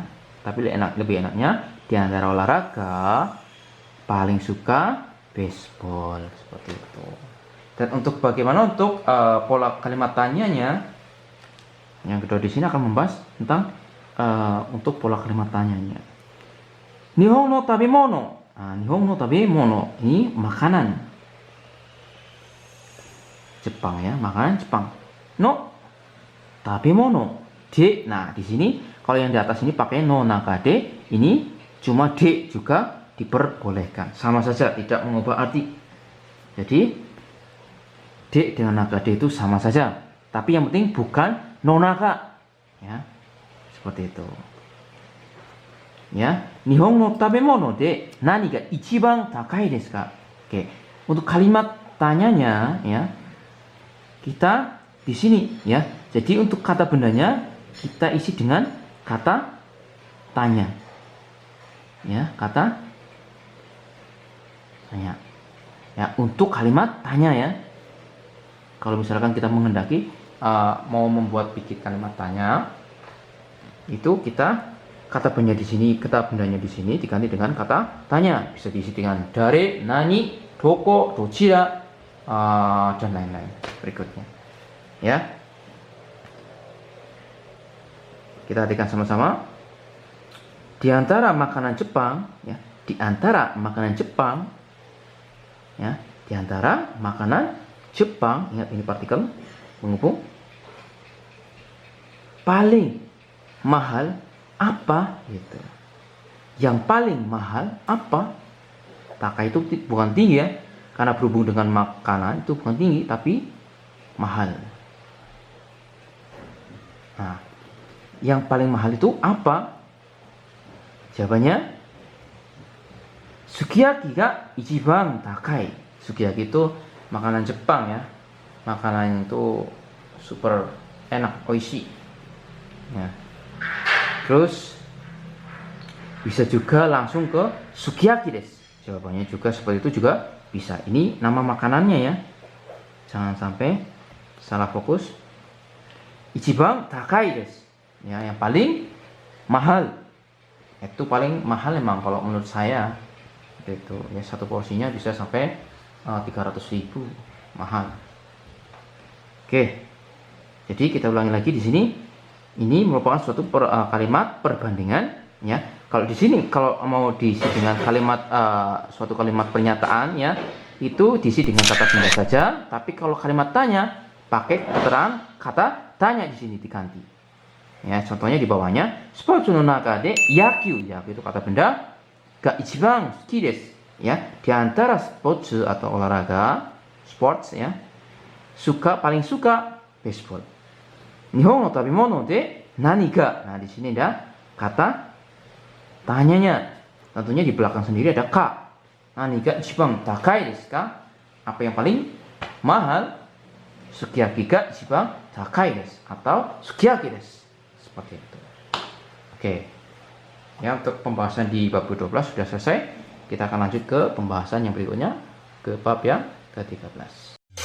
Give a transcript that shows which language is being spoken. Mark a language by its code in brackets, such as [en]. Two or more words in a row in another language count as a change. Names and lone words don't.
[id] Tapi lebih enaknya di antara olahraga paling suka baseball, seperti itu. Dan untuk bagaimana untuk pola kalimat tanyanya, yang kedua di sini akan membahas tentang untuk pola kalimat tanyanya. [ja] 日本の食べ物. 日本の食べ物 [id] ini makanan Jepang ya, makanan Jepang. [ja] の食べ物で. [id] Nah, di sini kalau yang di atas ini pakai [ja] のなかで, [id] ini cuma de juga diperbolehkan. Sama saja, tidak mengubah arti. Jadi de dengan nakade itu sama saja. Tapi yang penting bukan nonaka. Ya. Seperti itu. Ya, [ja] 日本の食べ物で何が一番高いですか? [id] Oke. Untuk kalimat tanyanya ya, kita di sini ya. Jadi untuk kata bendanya kita isi dengan kata tanya. Ya, kata tanya. Ya, untuk kalimat tanya ya. Kalau misalkan kita menghendaki mau membuat bikin kalimat tanya, itu kita kata benda di sini, kata bendanya di sini diganti dengan kata tanya. Bisa diisi dengan [ja] 誰、何、どこ、どちら, [id] dan lain-lain berikutnya. Ya. Kita artikan sama-sama. Di antara makanan Jepang, ya, di antara makanan Jepang, ya, di antara makanan Jepang, ingat ini partikel penghubung. Paling mahal apa gitu. Yang paling mahal apa? Taka itu bukan tinggi ya, karena berhubung dengan makanan itu bukan tinggi tapi mahal. Nah, yang paling mahal itu apa? [ja] Jawabannya すき焼きが一番高い. [id] Sukiyaki itu makanan Jepang ya. Makanan itu super enak, oishi. Ya. Terus bisa juga langsung ke [ja] すき焼きです. [id] Jawabannya juga seperti itu juga bisa. Ini nama makanannya ya. Jangan sampai salah fokus. [ja] 一番高いです. [id] Ya, yang paling mahal. Itu paling mahal memang kalau menurut saya. Itu ya, satu porsinya bisa sampai 300.000, mahal. Oke. Jadi kita ulangi lagi di sini. Ini merupakan suatu kalimat perbandingan ya. Kalau di sini kalau mau diisi dengan kalimat suatu kalimat pernyataan ya, itu diisi dengan kata benda saja, tapi kalau kalimat tanya pakai keterangan kata tanya di sini diganti. Ya, contohnya di bawahnya, [ja] スポーツのなかで野球、野球 [id] itu kata benda, [ja] が一番好きです. [id] Ya, di antara sports atau olahraga, sports ya, paling suka baseball. [ja] 日本の食べ物で何が. [id] Nah, di sini ada kata tanyanya. Tentunya di belakang sendiri ada ka. [ja] 何が一番高いですか? [id] Apa yang paling mahal? [ja] すき焼きが一番高いです atau すき焼きです. [id] Seperti itu. Oke. Ya, untuk pembahasan di bab 12 sudah selesai. Kita akan lanjut ke pembahasan yang berikutnya, ke bab yang ke-13.